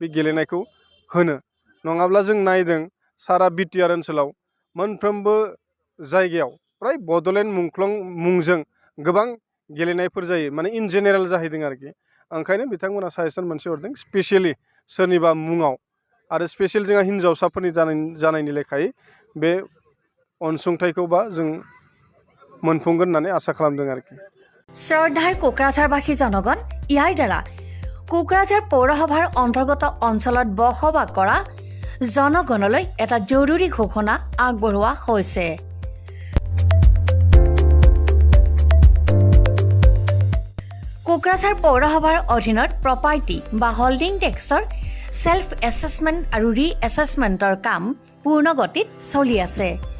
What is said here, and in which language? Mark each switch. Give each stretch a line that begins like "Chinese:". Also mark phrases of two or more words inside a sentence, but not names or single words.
Bodo: गेलेनायखौ होनो नङाब्ला जों नायदों सारा बिटिआर ओनसोलाव मोनफ्रोमबो जायगायाव फ्राय बड'लेण्ड मुंख्लं मुंजों गोबां गेलेनायफोर जायो माने
English: in general
Bodo: जाहैदों आरोखि ओंखायनो बिथांमोना साजेसन मोनसे हरदों स्पेसियेलि सोरनिबा मुङाव आरो स्पेसियेल जोंहा हिन्जावसाफोरनि जानायनि लेखायै बे अनसुंथाइखौ बा जों मोनफुंगोन होननानै आसा खालामदों आरोखि
Assamese: শ্ৰদ্ধাৰ কোকৰাঝাৰবাসী জনগণ ইয়াৰ দ্বাৰা কোকৰাঝাৰ পৌৰসভাৰ অন্তৰ্গত অঞ্চলত বসবাস কৰা জনগণলৈ এটা জৰুৰী ঘোষণা আগবঢ়োৱা হৈছে কোকৰাঝাৰ পৌৰসভাৰ অধীনত প্ৰপাৰ্টি বা
English: holding taxৰ self assessment
Assamese: আৰু
English: re-assessmentৰ
Assamese: কাম পূৰ্ণ গতিত চলি আছে